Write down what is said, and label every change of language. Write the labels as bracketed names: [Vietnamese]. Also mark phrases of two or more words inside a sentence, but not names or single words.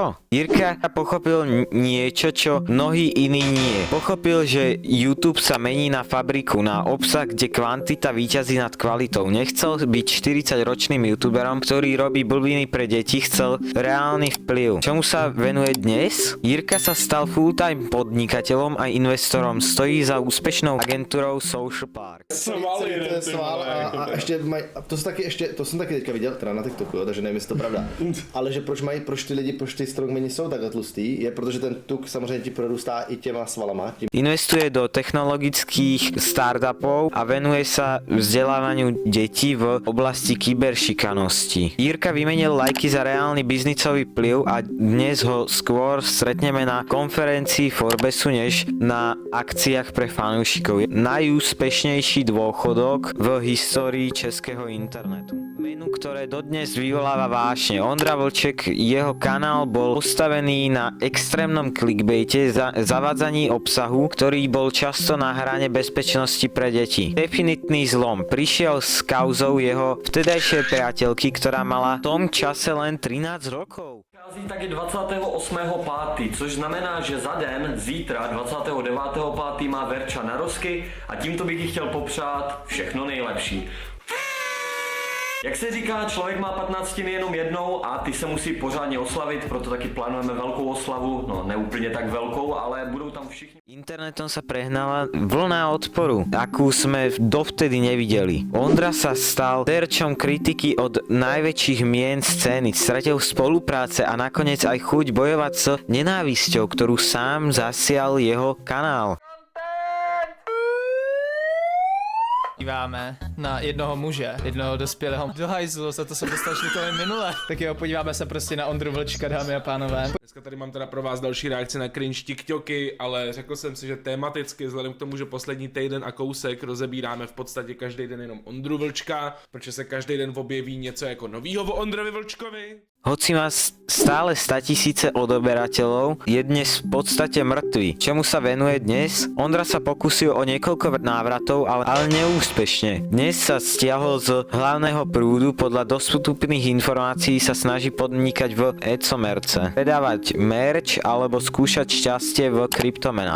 [Slovak] Jirka pochopil niečo, čo mnohí iní nie. Pochopil, že YouTube sa mení na fabriku, na obsah, kde kvantita víťazí nad kvalitou. Nechcel byť 40-ročným youtuberom, ktorý robí blbiny pre deti, chcel reálny vplyv. Čomu sa venuje dnes? Jirka sa stal full-time podnikateľom a investorom. Stojí za úspešnou agentúrou Social Park. [Czech] To jsem taky teďka viděl, teda na TikToku, jo, takže nevím, jestli to pravda. Ale že proč ty strongmeni jsou takhle tlustý, je protože ten tuk samozřejmě ti prorůstá i těma svalama. [Slovak] Investuje do technologických startupov a venuje sa vzdelávaniu detí v oblasti kyberšikanosti. Jirka vymenil lajky za reálny biznisový vplyv a dnes ho skôr stretneme na konferencii Forbesu než na akciách pre fanúšikov. Najúspešnejší dôchodok v histórii českého internetu. Menu, ktoré dodnes vyvoláva vášne. Ondra Vlček, jeho kanál bol postavený na extrémnom clickbaite, zavádzaní obsahu, ktorý bol často na hrane bezpečnosti pre deti. Definitný zlom prišiel s kauzou jeho vtedajšej priateľky, ktorá mala v tom čase len 13 rokov. [Czech] Vychází taky 28.5., což znamená, že za den, zítra 29.5. má Verča narozky a tímto bych jí chtěl popřát všechno nejlepší. Jak se říká, člověk má 15 jenom jednou a ty se musí pořádně oslavit, proto taky plánujeme velkou oslavu, no ne úplně tak velkou, ale budou tam všichni. [Slovak] Internetom sa prehnala vlna odporu, akú sme dovtedy nevideli. Ondra sa stal terčom kritiky od najväčších mien scény, stratil spolupráce a nakoniec aj chuť bojovať s nenávisťou, ktorú sám zasial jeho kanál. [Czech] Díváme na jednoho muže, jednoho dospělého do hajzlu, za to jsem dostal šlitově minule. Tak jo, podíváme se prostě na Ondru Vlčka, dámy a pánové. Dneska tady mám teda pro vás další reakce na cringe TikToky, ale řekl jsem si, že tematicky, vzhledem k tomu, že poslední týden a kousek rozebíráme v podstatě každý den jenom Ondru Vlčka, protože se každý den objeví něco jako novýho o Ondrovi Vlčkovi. [Slovak] Hoci má stále 100 000 odoberateľov, je dnes v podstate mŕtvy. Čomu sa venuje dnes? Ondra sa pokusil o niekoľko návratov, ale neúspešne. Dnes sa stiahol z hlavného prúdu, podľa dostupných informácií sa snaží podnikať v e-commerce, predávať merch alebo skúšať šťastie v kryptomenách.